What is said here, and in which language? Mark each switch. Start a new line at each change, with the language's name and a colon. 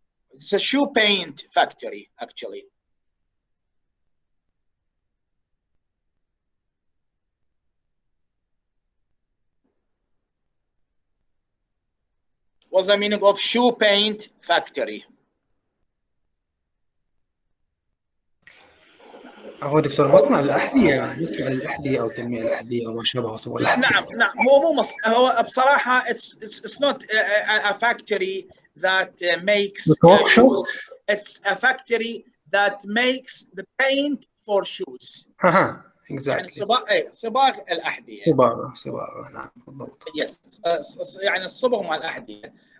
English: It's a shoe paint factory, actually. What's the meaning of shoe paint factory?
Arabic: عفوا دكتور، مصنع الأحذية أو تلميع الأحذية أو ما شابه صبغ الأحذية. نعم هو مو هو بصراحة
English: it's not a factory that makes shoes. It's a factory that makes the paint for shoes. exactly.
Arabic: يعني صباغ الأحذية. صباغة نعم بالضبط.
English: Yes,
Arabic: يعني الصبغ مع الأحذية.